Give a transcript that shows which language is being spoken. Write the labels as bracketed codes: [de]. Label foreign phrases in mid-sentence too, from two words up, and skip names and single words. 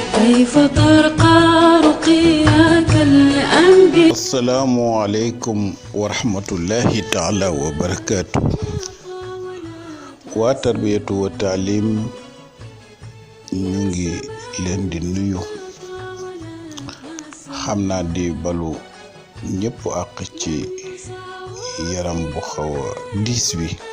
[ar] كيف ترقى رقياك الأنبياء. السلام عليكم ورحمة الله تعالى وبركاته. وتربية وتعليم [wo] ñu ngi leen di nuyu xam naa di balu ñëpp àq ci yaram bu xaw a diis bi